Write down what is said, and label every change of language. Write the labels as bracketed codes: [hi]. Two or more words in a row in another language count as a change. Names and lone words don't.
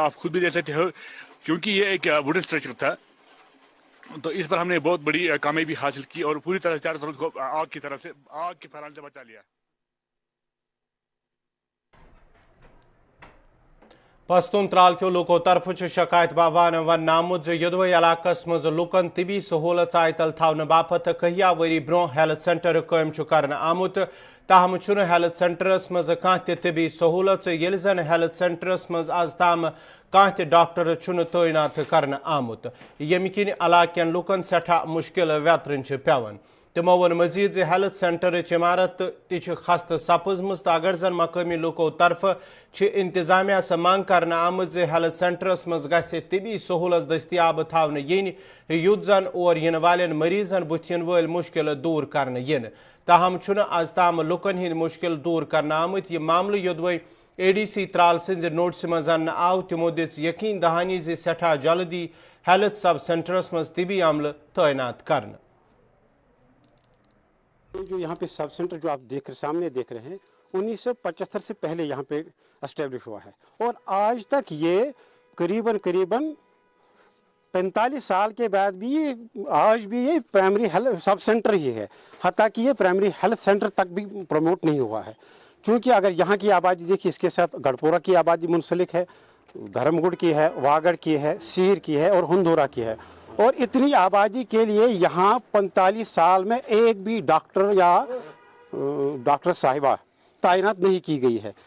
[ur] آپ خود بھی دیکھ سکتے ہو کیونکہ یہ ایک ووڈن اسٹرکچر تھا، تو اس پر ہم نے بہت بڑی کامیابی حاصل کی اور پوری طرح سے چاروں طرف آگ کی پھیلانے سے بچا لیا۔ [ks] پستون ترال کے لوکو طرف شکایت باوان ون آمت یدوے علاقہ مز لوکن طبی سہولت عائتل تھاؤن باپت کہیا وری برو ہیلتھ سینٹر قائم کرنے آمت، تاہم چھن ہیلتھ سینٹرس مز کان تہ طبی سہولت یل زن ہیلتھ سینٹرس مز آز تام کان تہ ڈاکٹر چھن تعینات کرنے آمت، یمہ کن علاقین لوکن سٹھا مشکل ویترن پیوان۔ تمو ون مزید ہیلتھ سینٹر عمارت تہ خست سپزمز تو اگر زن مقامی لوکو طرف انتظامیہ سے مانگ کرنے آمت ہیلتھ سینٹرس مز گژھِ طبی سہولت دستیاب تھاونہ ین یُتھ زن اور ین والین مریضن بُتھ ین ول مشکل دور کرنے ین، تاہم چھُنہ آز تام لوکن ہند مشکل دور کرنے آمت۔ یہ معاملہ یودوے اے ڈی سی ترال سنز نوٹس مز انہ آو، تمو دس یقین دہانی سٹھا جلدی ہیلتھ سب سینٹرس مز طبی عملہ تعینات کرنے۔ [ur] جو یہاں پہ سب سینٹر جو آپ سامنے دیکھ رہے ہیں 1975 سے پہلے یہاں پہ اسٹیبلش ہوا ہے اور آج تک یہ قریباً 45 سال کے بعد بھی آج بھی یہ پرائمری ہیلتھ سب سینٹر ہی ہے، حتیٰ کہ یہ پرائمری ہیلتھ سینٹر تک بھی پروموٹ نہیں ہوا ہے، چونکہ اگر یہاں کی آبادی دیکھیے اس کے ساتھ گڑپورہ کی آبادی منسلک ہے، دھرم گڑھ کی ہے، واگڑ کی ہے، سیر کی ہے اور ہندورہ کی ہے، اور اتنی آبادی کے لیے یہاں 45 سال میں ایک بھی ڈاکٹر یا ڈاکٹر صاحبہ تعینات نہیں کی گئی ہے۔